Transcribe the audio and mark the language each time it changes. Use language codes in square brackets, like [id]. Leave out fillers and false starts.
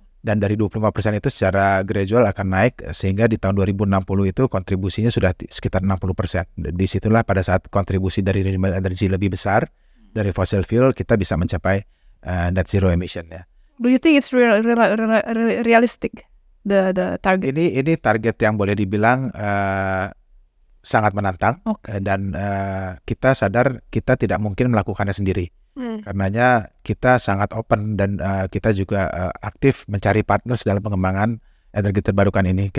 [id] Dan dari 25% itu secara gradual akan naik sehingga di tahun 2060 itu kontribusinya sudah sekitar 60%. Disitulah pada saat kontribusi dari renewable energy lebih besar dari fossil fuel, kita bisa mencapai net zero emission ya. [en] Do you think it's realistic the target? [id] Ini target yang boleh dibilang sangat menantang dan kita sadar kita tidak mungkin melakukannya sendiri. Karenanya kita sangat open dan kita juga aktif mencari partners dalam pengembangan energi terbarukan ini.